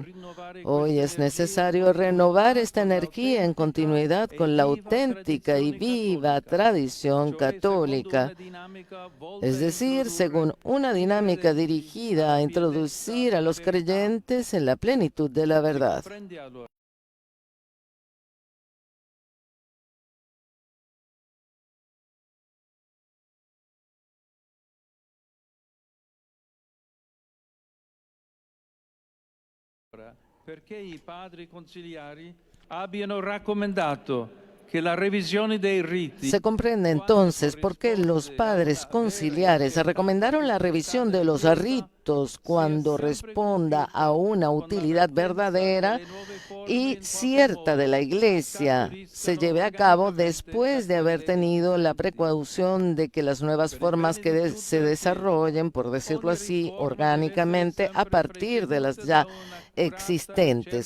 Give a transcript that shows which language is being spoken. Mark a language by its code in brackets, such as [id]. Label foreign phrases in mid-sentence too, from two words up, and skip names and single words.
[es] Hoy es necesario renovar esta energía en continuidad con la auténtica y viva tradición católica, es decir, según una dinámica dirigida a introducir a los creyentes en la plenitud de la verdad. [it] Perché i padri conciliari abbiano raccomandato [es] que la revisión [it] dei riti. [es] Se comprende entonces por qué los padres conciliares recomendaron la revisión de los ritos cuando responda a una utilidad verdadera y cierta de la Iglesia se lleve a cabo después de haber tenido la precaución de que las nuevas formas que se desarrollen, por decirlo así, orgánicamente a partir de las ya existentes.